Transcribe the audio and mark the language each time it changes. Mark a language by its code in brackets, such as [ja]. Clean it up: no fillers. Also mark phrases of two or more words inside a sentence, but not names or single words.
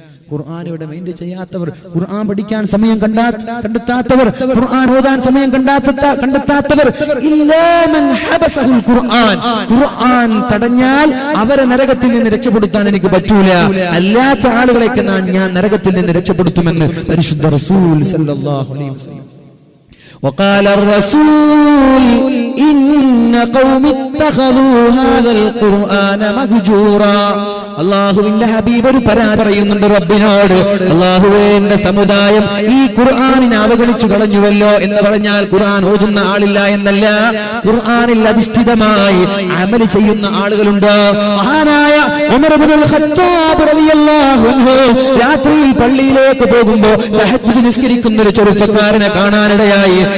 [ml] ഖുർആൻ ഇവിടെ മൈൻഡ് ചെയ്യാത്തവർ, ഖുർആൻ പഠിക്കാൻ സമയം കണ്ടെത്താത്തവർ കണ്ടെത്താത്തവർ, ഖുർആൻ ഓതാൻ സമയം കണ്ടെത്താത്തവർ, [ar] إلا من حبسه القرآن, [ml] ഖുർആൻ തടഞ്ഞാൽ അവരെ നരകത്തിൽ നിന്ന് രക്ഷപ്പെടുത്താൻ എനിക്ക് പറ്റൂല, അല്ലാത്ത ആളുകളെയൊക്കെ ഞാൻ നരകത്തിൽ നിന്ന് രക്ഷപ്പെടുത്തുമെന്ന് പരിശുദ്ധ റസൂൽ [ar] صلى الله عليه وسلم. وقال الرسول إن قوم اتخذوا هذا القرآن مهجورا. [ml] അല്ലാഹുവിന്റെ ഹബീബ് ഒരു പരാതി പറയുന്നുണ്ട് റബ്ബിനോട്, അല്ലാഹുവേ എന്റെ സമുദായം ഈ ഖുർആനിനെ അവഗണിച്ചു കളഞ്ഞുവല്ലോ എന്ന് പറഞ്ഞാൽ ഖുർആൻ ഓതുന്ന ആളില്ല എന്നല്ല, ഖുർആനിൽ അധിഷ്ഠിതമായി അമൽ ചെയ്യുന്ന ആളുകളുണ്ട്. മഹാനായ ഉമർ ഇബ്നുൽ ഖത്താബ് [ar] رضي الله عنه [ml] രാത്രിയിൽ പള്ളിയിലേക്ക് പോകുമ്പോൾ തഹജ്ജുദ് നിസ്കരിക്കുന്ന ഒരു ചെറുപ്പക്കാരനെ കാണാനിടയായി.